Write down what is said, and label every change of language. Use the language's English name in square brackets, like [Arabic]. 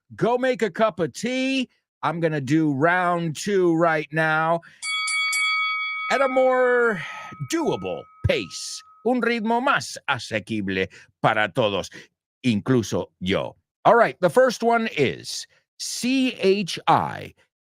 [English] Go make a cup of tea. I'm going to do round 2 right now at a more doable pace. [Spanish] Un ritmo más asequible para todos, incluso yo. [English] All right, the first one is CHINATOWN.